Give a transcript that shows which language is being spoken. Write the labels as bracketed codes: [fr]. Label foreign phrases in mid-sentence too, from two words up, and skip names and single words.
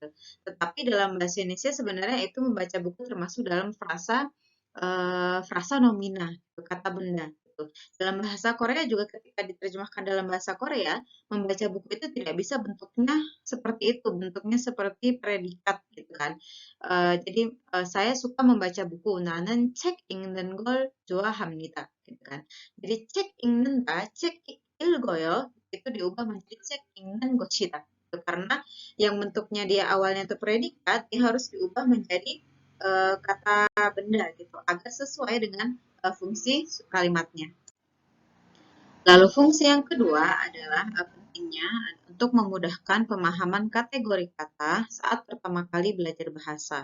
[id] Tetapi dalam bahasa Indonesia sebenarnya itu membaca buku termasuk dalam frasa nomina gitu, kata benda gitu. Dalam bahasa Korea juga ketika diterjemahkan dalam bahasa Korea, membaca buku itu tidak bisa bentuknya seperti itu, bentuknya seperti predikat gitu kan. Jadi saya suka membaca buku. [ko] 나는 책 읽는 걸 좋아합니다. [id] gitu kan. Jadi [ko] 책 읽는다, 책 읽어요 [id] itu diubah menjadi [ko] 책 읽는 것이다. [id] Gitu. Karena yang bentuknya dia awalnya itu predikat, dia harus diubah menjadi kata benda gitu agar sesuai dengan fungsi kalimatnya. Lalu fungsi yang kedua adalah pentingnya untuk memudahkan pemahaman kategori kata saat pertama kali belajar bahasa.